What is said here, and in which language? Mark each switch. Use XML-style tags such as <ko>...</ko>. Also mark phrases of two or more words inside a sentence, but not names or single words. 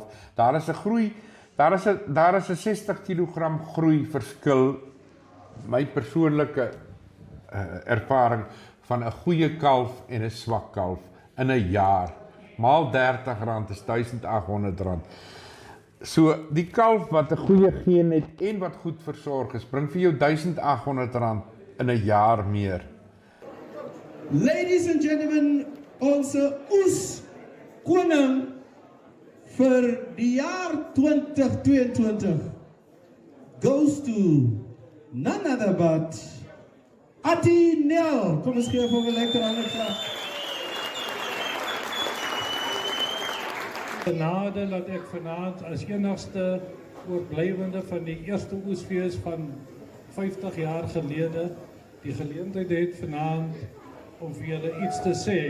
<af>Daar is 'n groei, daar is 'n 60 kg groei verskil, my persoonlike ervaring van 'n goeie kalf en 'n swak kalf in 'n jaar. Maal R30 is R1800. So die kalf wat 'n goeie geen het en wat goed versorg is, bring vir jou R1800 in 'n jaar meer.</af> <en>Ladies and gentlemen,</en> <af>onze oes koning vir die jaar 2022</af> <en>goes to none other but</en> <af>Ati Nel. Kom eens geef vir 'n lekker hande klap. Genade dat ek vanaand as enigste oorblywende van die eerste oesfees van 50 jaar gelede die geleentheid het vanaand om vir julle iets te sê.</af>